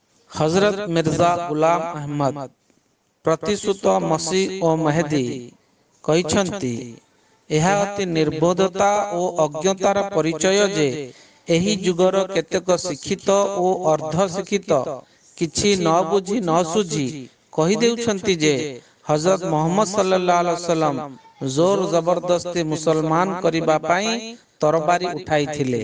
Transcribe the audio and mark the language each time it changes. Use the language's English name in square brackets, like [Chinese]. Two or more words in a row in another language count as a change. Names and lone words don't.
[Odia] ହଜରତ ମିର୍ଜା ଗୁଲାମ ଅହମଦ ପ୍ରତିଶ୍ରୁତ ମସୀହ ଓ ମେହଦୀ କହିଛନ୍ତି ଏହା ଅତି ନିର୍ବୋଧତା ଓ ଅଜ୍ଞତାର ପରିଚୟ ଯେ ଏହି ଯୁଗର କେତେକ ଶିକ୍ଷିତ ଓ ଅର୍ଦ୍ଧ ଶିକ୍ଷିତ କିଛି ନ ବୁଝି ନ ସୁଝି କହିଦେଉଛନ୍ତି ଯେ ହଜରତ ମୁହମ୍ମଦ [Arabic] صلى الله عليه وسلم [Odia] ଜୋର ଜବରଦସ୍ତି ମୁସଲମାନ କରିବା ପାଇଁ ତରବାରୀ ଉଠାଇଥିଲେ।